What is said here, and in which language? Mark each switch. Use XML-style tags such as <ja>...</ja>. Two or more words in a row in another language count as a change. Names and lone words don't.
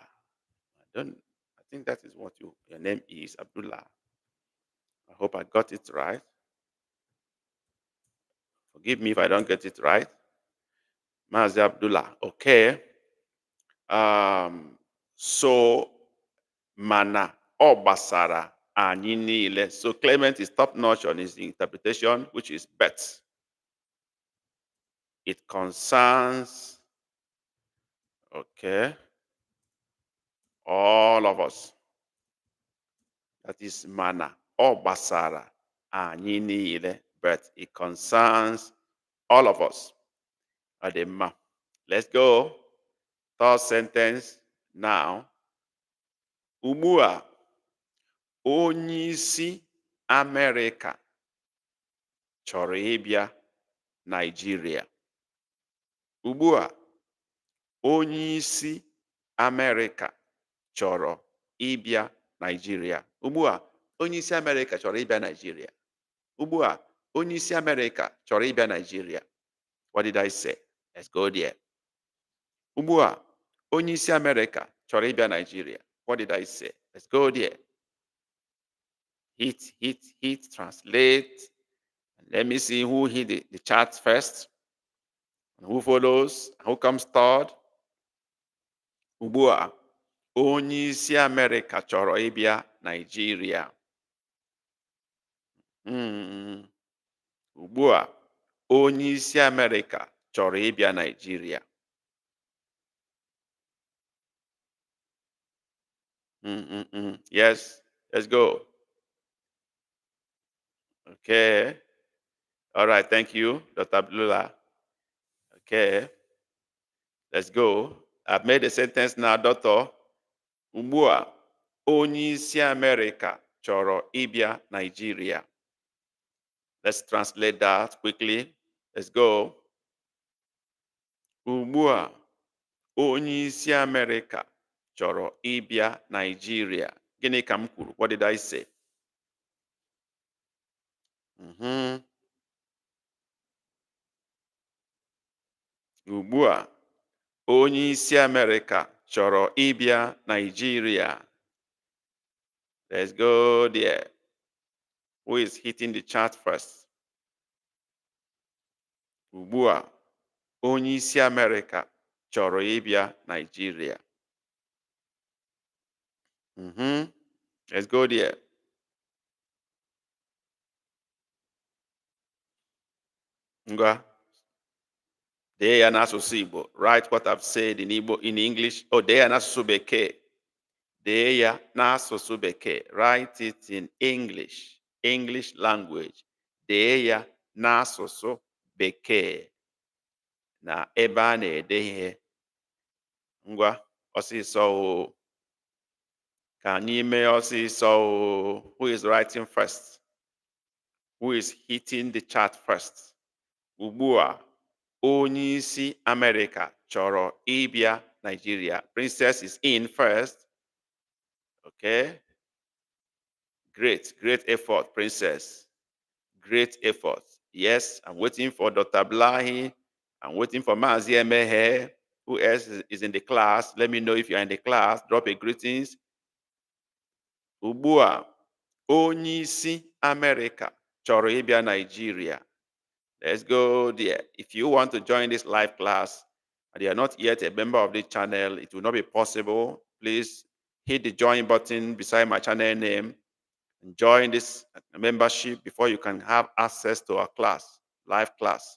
<en>I don't. I think that is what your name is, Abdullah. I hope I got it right. Forgive me if I don't get it right. Mazi Abdullah. Okay.</en> <ig>So mana obasara anyị niile.</ig> <en>So Clement is top notch on his interpretation, which is bet. It concerns, okay, all of us. That is</en> <ig>mana obasara anyị niile,</ig> <en>but it concerns all of us. Adema. Let's go. Third sentence now.</en> <ig>Ugbu onyeisi America chọrọ ịbịa Nigeria. Ugbu onyeisi America chọrọ ịbịa Nigeria. Ugbu onyeisi America chọrọ ịbịa Nigeria. Ugbu onyeisi America chọrọ ịbịa Nigeria.</ig> <en>What did I say? Let's go there.</en> <ig>Ugbu onyeisi America chọrọ ịbịa Nigeria.</ig> <en>What did I say? Let's go there. Hit, translate. Let me see who hit the chart first. Who follows? Who comes third?</en> <ig>Ugbu onyeisi America chọrọ ịbịa Nigeria. Ugbu onyeisi America chọrọ ịbịa Nigeria.</ig> <en>Yes, let's go. Okay. All right, thank you, Dr. Abdullah. Okay. Let's go. I've made a sentence now, Doctor.</en> <ig>Ugbu onyeisi America chọrọ ịbịa Nigeria.</ig> <en>Let's translate that quickly. Let's go.</en> <ig>Ugbu onyeisi America chọrọ ịbịa Nigeria. Gịnị ka m kwuru?</ig> <en>What did I say?</en> <ig>Ugbu onyeisi America chọrọ ịbịa Nigeria.</ig> <en>Let's go there. Who is hitting the chart first?</en> <ig>Ugbu onyeisi America chọrọ ịbịa Nigeria.</ig> <en>Let's go there.</en> <ig>Ngwa. Dee ya n'asụsụ Igbo.</ig> <en>Write what I've said in Igbo, in English.</en> <ig>Oh, dee ya n'asụsụ Bekee. Dee ya n'asụsụ Bekee.</ig> <en>Write it in English. English language.</en> <ig>Dee ya n'asụsụ Bekee. Na ebe a na-ede ihe. Ngwa, ọsịsọ o. Ka anyị mee ọsịsọ o.</ig> <en>Who is writing first? Who is hitting the chart first?</en> <ig>Ugbu onyeisi America chọrọ ịbịa Nigeria.</ig> <en>Princess is in first. Okay. Great effort, Princess. Great effort. Yes, I'm waiting for Dr. Blahi. I'm waiting for Mazi Emehe. Who else is in the class? Let me know if you're in the class. Drop a greetings.</en> <ig>Ugbu onyeisi America chọrọ ịbịa Nigeria.</ig> <en>Let's go there. If you want to join this live class and you are not yet a member of this channel, it will not be possible. Please hit the join button beside my channel name and join this membership before you can have access to our class, live class.</en>